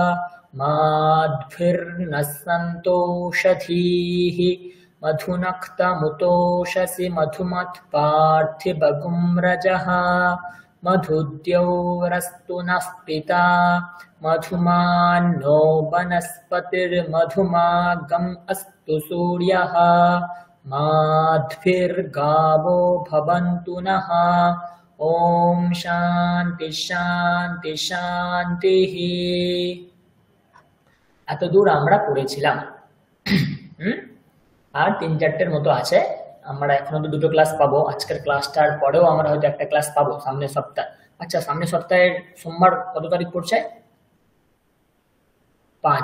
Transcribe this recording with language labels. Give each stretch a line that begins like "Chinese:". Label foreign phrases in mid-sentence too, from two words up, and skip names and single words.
Sanskrit: माध्भिर्नस्सन्तोषधीः मधुनक्तमुतोषसि मधुमत्पार्थिवगुं रजः मधुद्यौरस्तु नः पिता मधुमान्नो वनस्पतिर्मधुमागम् अस्तु सूर्यः माध्भिर्गावो भवन्तु नः। ओम शांति शांति शांतिः।
Bangla: এতদূর আমরা পড়েছিলাম। আর ৩-৪টের মতো আছে, আমরা এখনো তো দুটো ক্লাস পাবো। আজকের ক্লাসটার পরেও আমরা হয়তো একটা ক্লাস পাবো সামনের সপ্তাহে। আচ্ছা, সামনের সপ্তাহের সোমবার কত তারিখ পড়ছে? 5